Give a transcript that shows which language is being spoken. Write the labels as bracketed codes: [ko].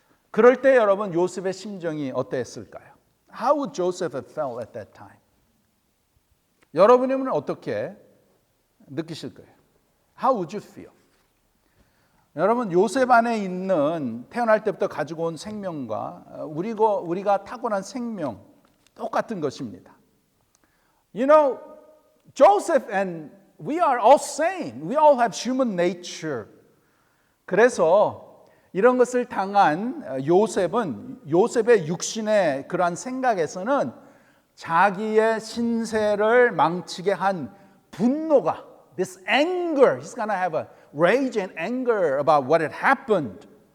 [ko] 그럴 때 여러분 요셉의 심정이 어땠을까요? [en] How would Joseph have felt at that time? [ko] 여러분이면 어떻게 느끼실 거예요? [en] How would you feel? [ko] 여러분 요셉 안에 있는 태어날 때부터 가지고 온 생명과 우리가 타고난 생명 똑같은 것입니다. [en] You know, Joseph and we are all same. We all have human nature. [ko] 그래서 이런 것을 당한 요셉의 육신의 그러한 생각에서는 자기의 신세를 망치게 한 분노가 [en] this anger, he's going to have a rage and anger about what had happened.